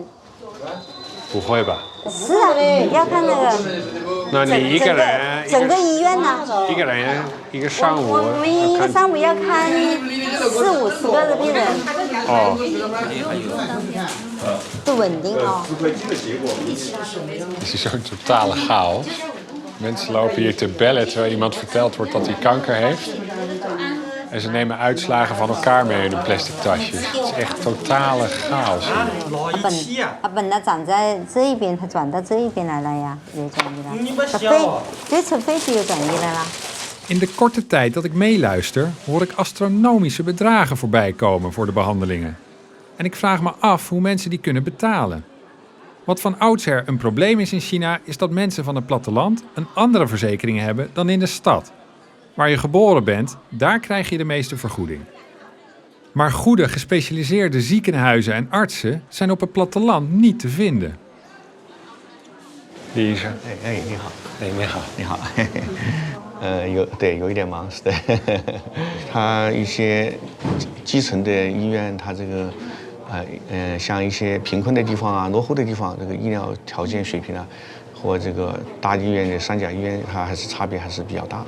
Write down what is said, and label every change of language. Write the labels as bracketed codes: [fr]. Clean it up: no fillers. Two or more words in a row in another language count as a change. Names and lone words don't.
[zh] 不会吧？是啊，要看那个。那你一个人整个医院呢？一个人一个上午。我们一个上午要看40-50个的病人。哦。不稳定哦。 [nl] Het is zo'n totale chaos. Mensen lopen hier te bellen terwijl iemand verteld wordt dat hij kanker heeft. En ze nemen uitslagen van elkaar mee in hun plastic tasjes. Het is echt totale chaos. [zh] 本来长在这一边，他转到这一边来了呀，也转移了。对，从肺部又转移来了。 [nl] In de korte tijd dat ik meeluister, hoor ik astronomische bedragen voorbij komen voor de behandelingen. En ik vraag me af hoe mensen die kunnen betalen. Wat van oudsher een probleem is in China, is dat mensen van het platteland een andere verzekering hebben dan in de stad. Waar je geboren bent, daar krijg je de meeste vergoeding. Maar goede gespecialiseerde ziekenhuizen en artsen zijn op het platteland niet te vinden. [zh] 李医生，你好，你好，有一点忙，是的。他一些基层的医院，他这个像一些贫困的地方啊、落后的地方，这个医疗条件水平啊，和这个大医院的3甲医院，它还是差别还是比较大。